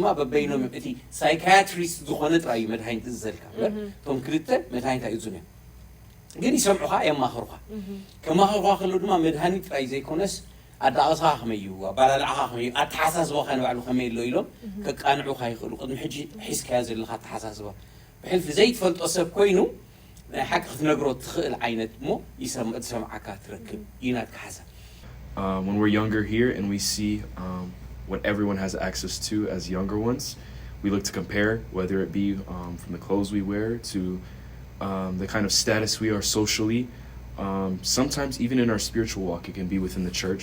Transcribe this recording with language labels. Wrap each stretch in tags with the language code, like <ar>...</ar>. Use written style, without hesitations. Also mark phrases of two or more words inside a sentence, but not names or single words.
<ti>በበይኖም እቲ psychiatrist ዝኾነ ጥራይ መድሃኒት ዝዘልካ ቶም ክልተ መድሃኒት ኣይዙን ግን ይሰምዑኻ የማኽሩኻ ከማኽሩኻ ከሎ ድማ መድሃኒት ጥራይ ዘይኮነስ ኣዳቕስኻ ከመይ እዩ ኣባላልዓኻ ከመይ እዩ ኣተሓሳስባኻ ንባዕሉ ከመይ ኣሎ ኢሎም ከቃንዑኻ ይኽእሉ ቅድሚ ሕጂ ሒዝካዮ ዘለኻ ኣተሓሳስባ ብሕልፊ ዘይትፈልጦ ሰብ ኮይኑ ሓቂ ክትነግሮ ትኽእል ዓይነት እሞ ይሰምዓካ ትረክብ ይናትካ ሓሳብ</ti> <en>when we're younger here and we see what everyone has access to as younger ones, we look to compare, whether it be from the clothes we wear to the kind of status we are socially. Sometimes even in our spiritual walk, it can be within the church.</en>